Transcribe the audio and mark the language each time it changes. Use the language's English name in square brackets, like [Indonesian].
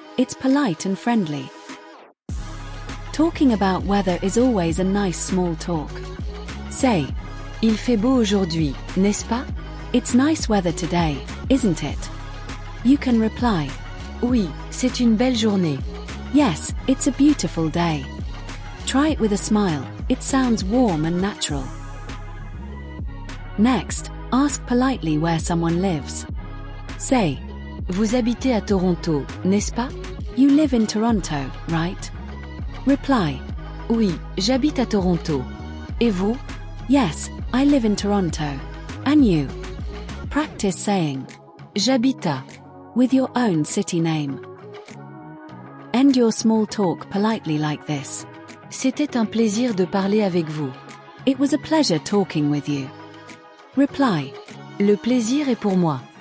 [English] It's polite and friendly. Talking about weather is always a nice small talk. Say, [French] Il fait beau aujourd'hui, n'est-ce pas? [English] It's nice weather today, isn't it? You can reply, [French] Oui, c'est une belle journée. [English] Yes, it's a beautiful day. Try it with a smile, it sounds warm and natural. Next, ask politely where someone lives. Say, [French] Vous habitez à Toronto, n'est-ce pas? [English] You live in Toronto, right? Reply, [French] Oui, j'habite à Toronto. Et vous? [English] Yes, I live in Toronto. And you? Practice saying, [French] J'habite à, [English] with your own city name. End your small talk politely like this. [French] C'était un plaisir de parler avec vous. [English] It was a pleasure talking with you. Reply, [French] Le plaisir est pour moi.